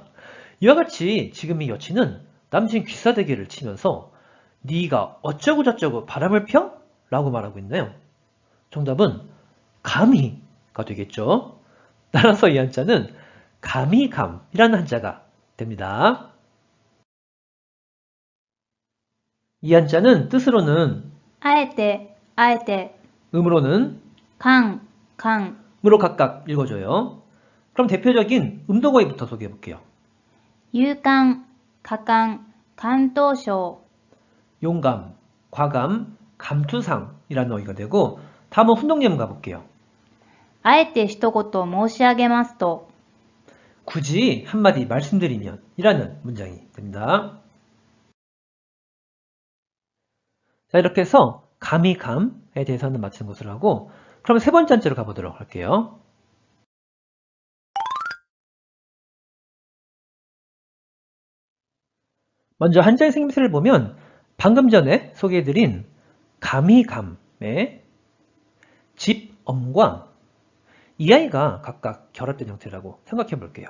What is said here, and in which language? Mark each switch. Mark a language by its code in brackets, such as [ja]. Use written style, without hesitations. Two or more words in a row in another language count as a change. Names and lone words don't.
[ko] 이와 같이 지금 이 여친은 남친 귀싸대기를 치면서 네가 어쩌고 저쩌고 바람을 펴? 라고 말하고 있나요? 정답은 감히가 되겠죠. 따라서 이 한자는 감히감이라는 한자가 됩니다. 이 한자는 뜻으로는 [ja] あえて、あえて、 [ko] 음으로는 [ja] かん、 [ko] 으로 각각 읽어줘요. 그럼 대표적인 음동어휘부터 소개해 볼게요. [ja] 勇敢、果敢、関東省、 [ko] 용감, 과감, 감투상이라는 어휘가 되고 다음은 훈동예문 가볼게요. [ja] あえて一言申し上げますと、 [ko] 굳이 한마디 말씀드리면 이라는 문장이 됩니다. 자, 이렇게 해서 감히 감에 대해서는 마친 것으로 하고 그럼 세 번째 한자로 가보도록 할게요. 먼저 한자의 생김새를 보면 방금 전에 소개해드린 감히 감의 집엄과 이 아이가 각각 결합된 형태라고 생각해 볼게요.